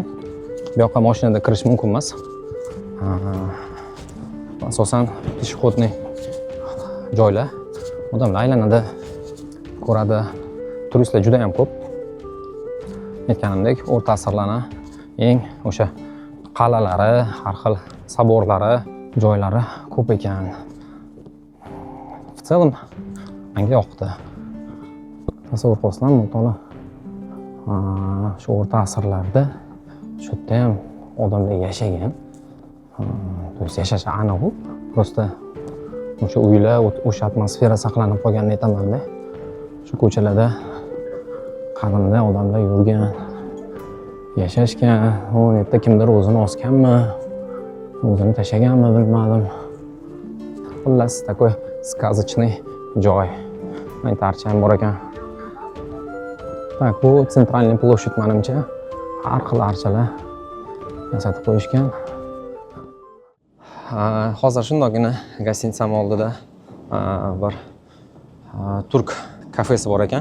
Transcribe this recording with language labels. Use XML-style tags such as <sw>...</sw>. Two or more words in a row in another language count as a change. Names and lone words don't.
<uz>Bu yoqqa mashinada kirish mumkin emas. Asosan peshxodniy joylar. Odamlar aylanadi, ko'radi. Turistlar juda ham ko'p. Aytganimdek, o'rta asrlarning eng o'sha qal'alari, har xil saborlari, joylari ko'p ekan.</uz> <ru>В целом,</ru> <uz>menga yoqdi. Tasavvur qilsam, mutlaqo shu o'rta asrlarda shu yerda ham odamlar yashagan.</uz> <ru>То есть</ru> <uz>yashashi aniq u. Просто o'sha uylar, o'sha atmosfera saqlanib qolganini aytaman-da. Shu ko'chalarda qadimda odamlar yurgan, yashashgan. U yerda kimdir o'zini osganmi, o'zini tashaganmi bilmadim. Xullas,</uz> <ru>такой сказочный joy.</ru> <uz>Aytarchi ham bor ekan. Tak, bu</uz> <ru>центральный площадь</ru> <uz>menimcha har xil archalar yasatib qo'yishgan. Hozir shundagina gostinitsam oldida bir turk kafesi bor ekan.</uz>